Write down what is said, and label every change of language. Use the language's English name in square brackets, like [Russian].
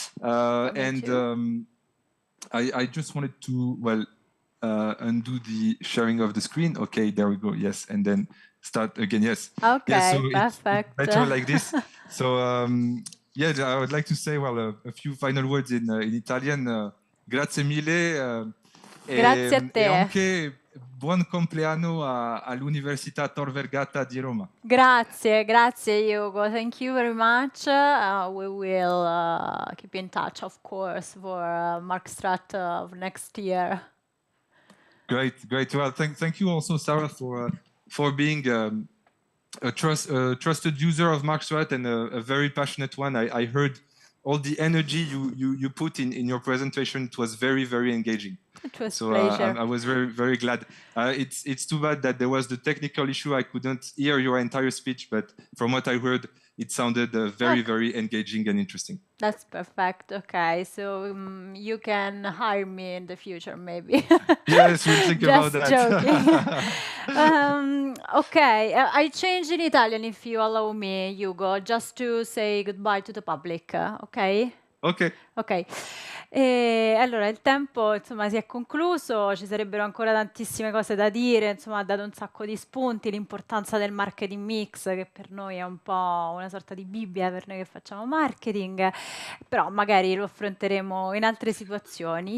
[English] And I just wanted to, well, undo the sharing of the screen. Okay, there we go. Yes, and then start again. Yes. Okay, yes, so perfect. It's better like this. So yeah, I would like to say, well, a few final words in Italian. [Italian] Grazie mille. Grazie a te. E anche buon compleanno all'Università Tor Vergata di Roma. Grazie, grazie [English] Hugo. Thank you very much. We will keep in touch, of course, for MarkStrat of next year. Great. Well, thank you also, Sarah, for being a trusted user of MarkStrat and a very passionate one. I heard all the energy you put in your presentation. It was very, very engaging. It was so pleasure. I was very, very glad. It's too bad that there was the technical issue. I couldn't hear your entire speech, but from what I heard, it sounded very, very engaging and interesting. That's perfect. Okay, so you can hire me in the future, maybe. Yes, we'll think about Just that. joking. Okay, I change in Italian if you allow me, Hugo, just to say goodbye to the public, okay? Ok. Ok. [Italian] Allora il tempo insomma si è concluso, ci sarebbero ancora tantissime cose da dire, insomma ha dato un sacco di spunti, l'importanza del marketing mix che per noi è un po' una sorta di Bibbia per noi che facciamo marketing, però magari lo affronteremo in altre situazioni.